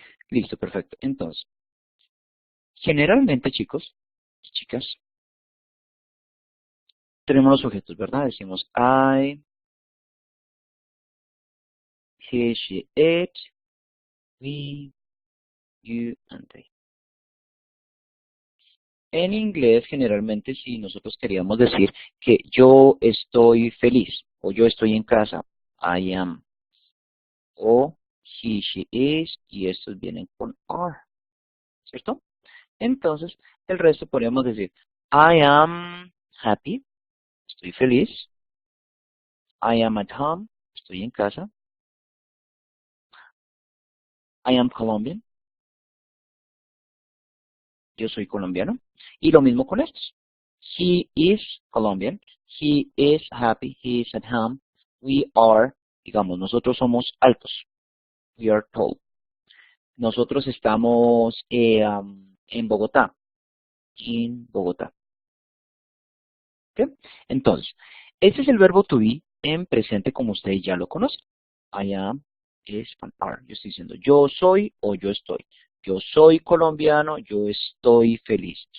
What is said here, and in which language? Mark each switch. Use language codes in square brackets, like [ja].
[es] Listo, perfecto. Entonces, generalmente, chicos, chicas, tenemos los sujetos, ¿verdad? Decimos [en] I, he, she, it, we, you, and they. [es] En inglés, generalmente, si nosotros queríamos decir que yo estoy feliz o yo estoy en casa, [en] I am, [es] o he, she is, y estos vienen con are, ¿cierto? Entonces, el resto podríamos decir [en] I am happy, [es] estoy feliz, [en] I am at home, [es] estoy en casa, [en] I am Colombian, [es] yo soy colombiano, y lo mismo con estos. [en] He is Colombian, he is happy, he is at home, we are, [es] digamos, nosotros somos altos, [en] we are tall. [es] Nosotros estamos en Bogotá, in Bogotá. ¿Ok? Entonces, Este es el verbo to be en presente como ustedes ya lo conocen. I am es an are. Yo estoy diciendo yo soy o yo estoy. Yo soy colombiano, yo estoy feliz.